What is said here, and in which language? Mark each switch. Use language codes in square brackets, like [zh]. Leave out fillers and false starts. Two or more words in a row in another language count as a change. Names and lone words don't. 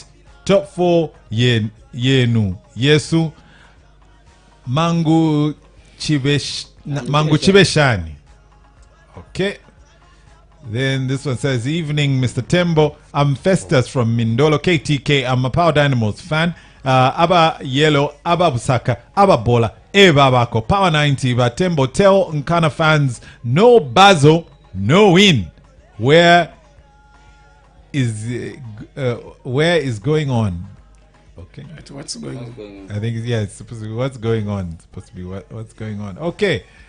[bem] Top 4 Yenu Yesu Mangu Chibeshani. [en] Okay. Then this one says, evening, Mr. Tembo. I'm Festus from Mindolo, KTK. I'm a Power Dynamos fan. [bem] Aba Yellow, Aba Busaka, Aba Bola, Eba Bako, Power 90. [en] But Tembo, tell Nkana fans, no Bazo, no win. Where is going on? Okay. What's going on? I think, yeah, it's supposed to be what's going on. It's supposed to be what's going on. Okay.